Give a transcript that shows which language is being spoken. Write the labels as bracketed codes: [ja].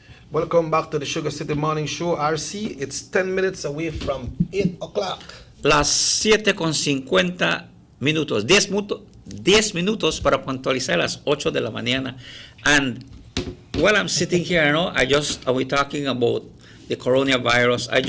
[en] Welcome back to the Sugar City Morning Show, RC. It's 10 minutes away from 8 o'clock. [es] Las 7:50 minutos. 10 minutos para puntualizar las 8 de la mañana. [en] And while I'm sitting here, we're talking about the coronavirus.